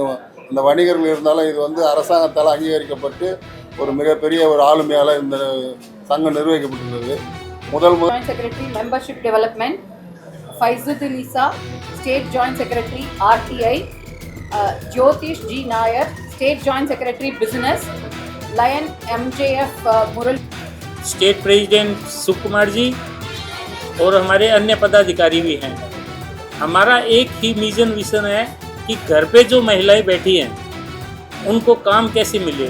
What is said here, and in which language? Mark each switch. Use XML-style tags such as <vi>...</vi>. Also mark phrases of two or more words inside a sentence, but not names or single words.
<ta>இந்த வணிகர்கள் இருந்தாலும் இது வந்து அரசாங்கத்தால் அங்கீகரிக்கப்பட்டு ஒரு மிகப்பெரிய ஒரு ஆளுமையால் இந்த சங்கம் நிர்வகிக்கப்பட்டுள்ளது. முதல்</ta> <en>Joint Secretary Membership Development ஃபைசுதிலிசா, State Joint Secretary RTI, ஜோதிஷ் G நாயர், State Joint Secretary Business, लायन MJF मुरली, State President</en> <hi>सुकुमार जी और हमारे अन्य पदाधिकारी भी हैं। हमारा एक ही विजन है कि घर पे जो महिलाएं बैठी हैं उनको काम कैसे मिले।</hi>